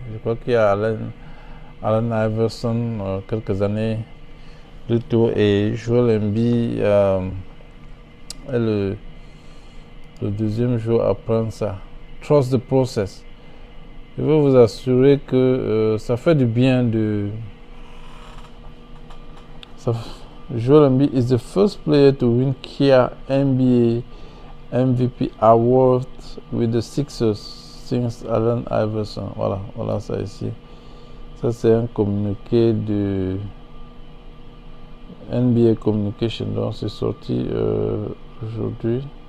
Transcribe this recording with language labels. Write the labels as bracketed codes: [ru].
[fr] Je crois qu'il y a Allen Iverson quelques années plus tôt et Joel Embiid est le deuxième joueur à prendre ça. [en] Trust the process. [fr] Je veux vous assurer que ça fait du bien de... [en] Joel Embiid is the first player to win Kia NBA MVP Award with the Sixers since Allen Iverson. [fr] Voilà ça ici. Ça c'est un communiqué de NBA Communication, donc c'est sorti aujourd'hui.